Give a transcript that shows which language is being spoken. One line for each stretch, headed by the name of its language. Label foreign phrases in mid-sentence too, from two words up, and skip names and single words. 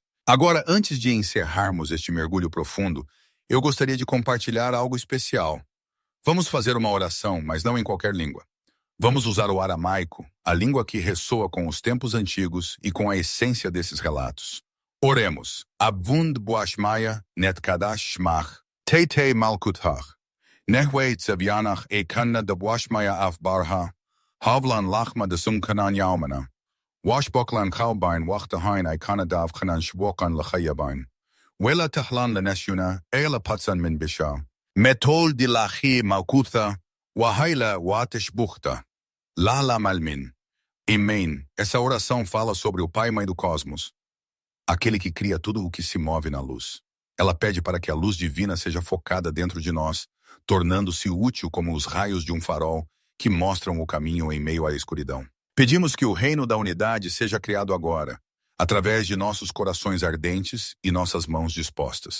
Portuguese: Agora, antes de encerrarmos este mergulho profundo, eu gostaria de compartilhar algo especial. Vamos fazer uma oração, mas não em qualquer língua. Vamos usar o aramaico, a língua que ressoa com os tempos antigos e com a essência desses relatos. Oremos.
Aramaic: Abvund boashmaya netkadash shmach, teitei malkuthach, nehwei tzevianach e kanna de boashmaya afbarha, havlan lachma de sumkanan yaumana, washboklan chaubain wachtahain ai kanadav kanan shwokan lachayabain, wela tahlan leneshuna, eila patsan min bisha, metol de lachi malkutha, wahaila wateshbuchta, lala malmin.
Portuguese: Amém. Essa oração fala sobre o Pai e Mãe do Cosmos, aquele que cria tudo o que se move na luz. Ela pede para que a luz divina seja focada dentro de nós, tornando-se útil como os raios de um farol que mostram o caminho em meio à escuridão. Pedimos que o reino da unidade seja criado agora, através de nossos corações ardentes e nossas mãos dispostas.